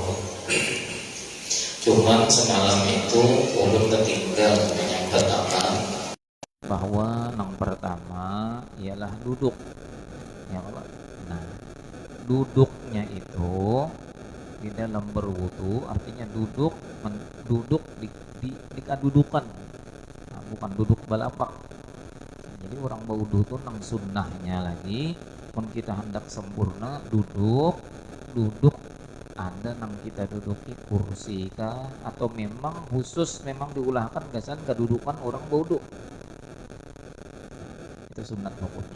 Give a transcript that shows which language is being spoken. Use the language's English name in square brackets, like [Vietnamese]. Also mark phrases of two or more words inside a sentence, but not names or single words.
[Banjar] Cuman semalam itu ulun tertinggal menyampaikan bahwa yang pertama ialah duduk, ya Pak. Nah, duduknya itu di dalam berwudu artinya duduk di kedudukan, nah, bukan duduk balapak. Jadi orang berwudu itu nang sunnahnya lagi, pun kita hendak sempurna duduk ada nang kita duduki kursi kah, atau memang khusus memang diulahkan gasan kedudukan orang berwudu. Itu sunat hukumnya.